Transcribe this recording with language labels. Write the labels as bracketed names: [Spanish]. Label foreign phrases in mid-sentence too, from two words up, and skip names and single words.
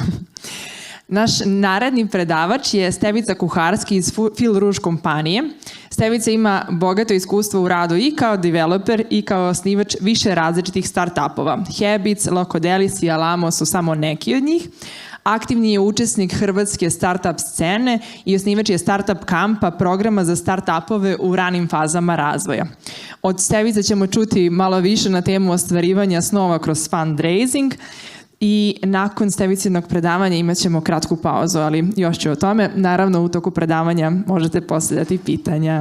[Croatian] Naš naredni predavač je Stevica Kuharski iz Fil Rouge kompanije. Stevica ima bogato iskustvo u radu i kao developer i kao osnivač više različitih start-upova. Habits, Locodelis i Alamo su samo neki od njih. Aktivni je učesnik hrvatske start-up scene i osnivač je Startup kampa, programa za start-upove u ranim fazama razvoja. Od Stevice ćemo čuti malo više na temu ostvarivanja snova kroz fundraising i nakon Stevicinog predavanja imat ćemo kratku pauzu, ali još ću o tome. Naravno, u toku predavanja možete postavljati pitanja.